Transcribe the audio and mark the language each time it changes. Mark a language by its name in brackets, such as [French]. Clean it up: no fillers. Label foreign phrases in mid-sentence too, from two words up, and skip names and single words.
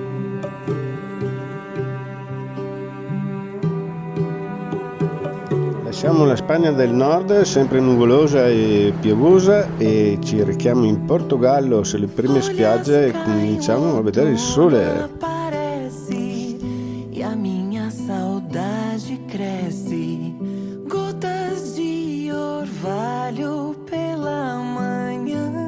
[Italian] La Lasciamo la Spagna del Nord, sempre nuvolosa e piovosa, e ci rechiamo in Portogallo, sulle prime spiagge, e cominciamo a vedere il sole. [Portuguese] E a minha saudade cresce, gotas de orvalho pela manhã.